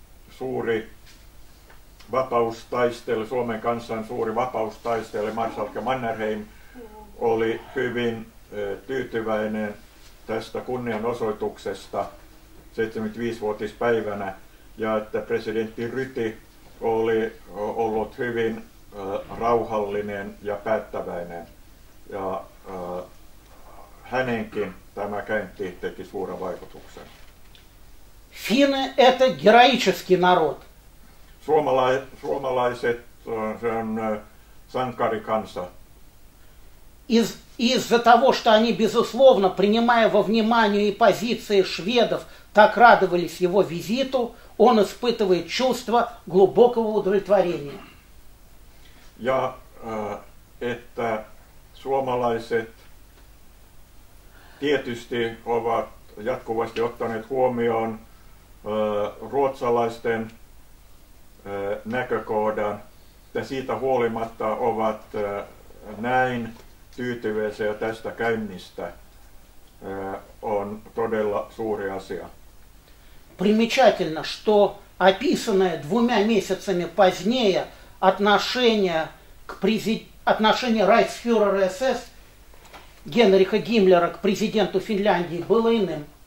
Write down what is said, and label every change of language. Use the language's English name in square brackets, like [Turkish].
[Finnish] suuri vapaustaistelu, Suomen kansan suuri vapaustaistelu, marsalkka Mannerheim, oli hyvin tyytyväinen tästä kunnianosoituksesta 75-vuotispäivänä ja että presidentti Ryti oli ollut hyvin rauhallinen ja päättäväinen ja hänenkin tämä käynti teki suuren vaikutuksen. [Russian] Финны — это героический народ. [Finnish] Suomalaiset, se on sankarikansa. [Russian] Из-за того, что они, безусловно, принимая во внимание и позиции шведов, так радовались его визиту, он испытывает чувство глубокого удовлетворения. [Finnish] Ja että suomalaiset tietysti ovat jatkuvasti ottaneet huomioon ruotsalaisten näkökohdan, että siitä huolimatta ovat näin tyytyväisiä tästä käynnistä, on todella suuri asia. [Russian] Примечательно, что описанное 2 месяцами позднее отношение рейхсфюрера СС Генриха Гиммлера к президенту Финляндии было иным.